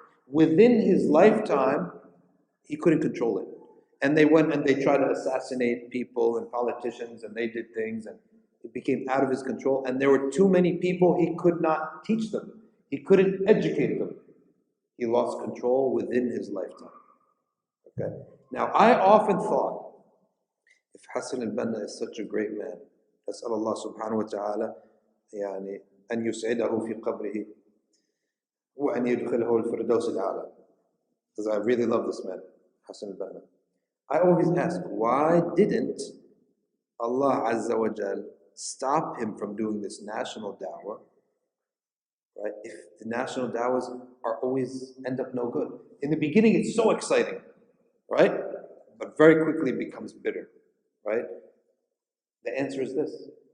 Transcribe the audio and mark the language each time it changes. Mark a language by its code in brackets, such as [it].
[en] Within his lifetime, he couldn't control it. And they went and they tried to assassinate people and politicians, and they did things, and it became out of his control. And there were too many people, he could not teach them. He couldn't educate them. He lost control within his lifetime. Okay? Now, I often thought, if Hassan al-Banna is such a great man, [ar] أسأل الله سبحانه وتعالى يعني أن يسعده في قبره وأن يدخله الفردوس الأعلى. [en] Because I really love this man, Hassan al-Banna. I always ask, why didn't Allah Azza wa Jal stop him from doing this national da'wah? Right? If the national da'wahs are always end up no good. In the beginning, it's so exciting, right? But very quickly it becomes bitter, right? The answer is this.